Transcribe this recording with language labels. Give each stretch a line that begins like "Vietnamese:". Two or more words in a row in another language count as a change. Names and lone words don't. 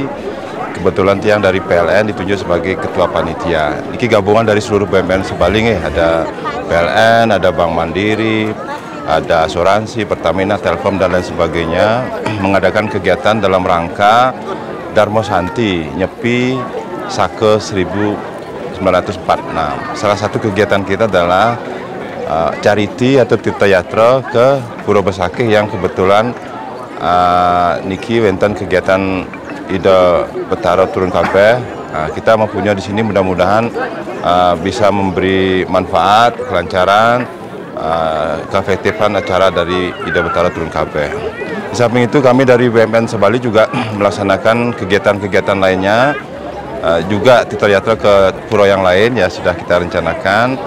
Indonesian: Kebetulan Tiang dari PLN ditunjuk sebagai ketua panitia. Niki gabungan dari seluruh BUMN Sebali nih, ada PLN, ada Bank Mandiri, ada asuransi, Pertamina, Telkom dan lain sebagainya mengadakan kegiatan dalam rangka Darmo Santi Nyepi Sake 1946. Salah satu kegiatan kita adalah charity atau tirta yatra ke Pura Besakeh yang kebetulan
Balinese: niki wenten
Indonesian: kegiatan Ida Betara Turun Kabeh. Kita mempunyai di sini mudah-mudahan bisa memberi manfaat, kelancaran, keefektifan acara dari Ida Betara Turun Kabeh. Di samping itu kami dari BUMN Sebali juga melaksanakan kegiatan-kegiatan lainnya, juga tirta yatra ke pura yang lain ya sudah kita rencanakan.